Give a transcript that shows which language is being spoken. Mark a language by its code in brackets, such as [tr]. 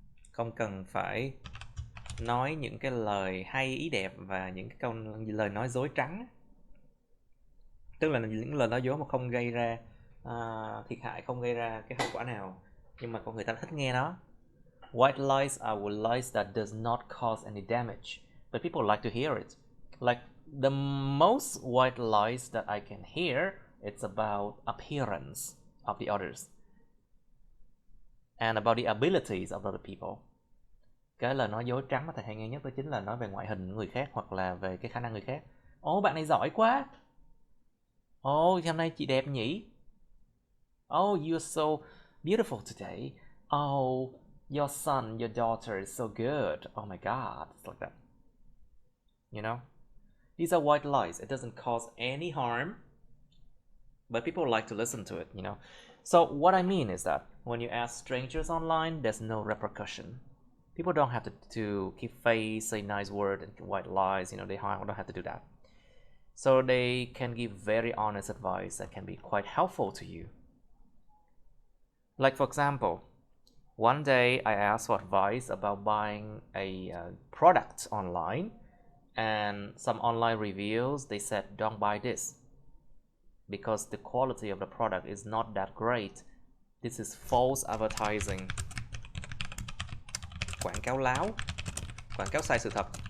[vi] Không cần phải nói những cái lời hay ý đẹp và những cái câu lời nói dối trắng. Tức là những lời nói dối mà không gây ra thiệt hại, không gây ra cái hậu quả nào, nhưng mà con người ta thích nghe nó. [en] White lies are lies that does not cause any damage, but people like to hear it. Like the most white lies that I can hear, it's about appearance of the others and about the abilities of other people. [vi] Cái lời nói dối trắng mà thầy hay nghe nhất đó chính là nói về ngoại hình người khác hoặc là về cái khả năng người khác. Ồ, bạn này giỏi quá. Ồ, hôm nay chị đẹp nhỉ. [en] Oh, you're so beautiful today. Oh, your son, your daughter is so good. Oh my God, it's like that. You know, these are white lies. It doesn't cause any harm, but people like to listen to it, you know. So what I mean is that when you ask strangers online, there's no repercussion. People don't have to keep face, say nice word and white lies, you know, they don't have to do that. So they can give very honest advice that can be quite helpful to you. Like for example, one day I asked for advice about buying a product online, and some online reviews, they said don't buy this because the quality of the product is not that great. This is false advertising. [vi] Quảng cáo láo, quảng cáo sai sự thật.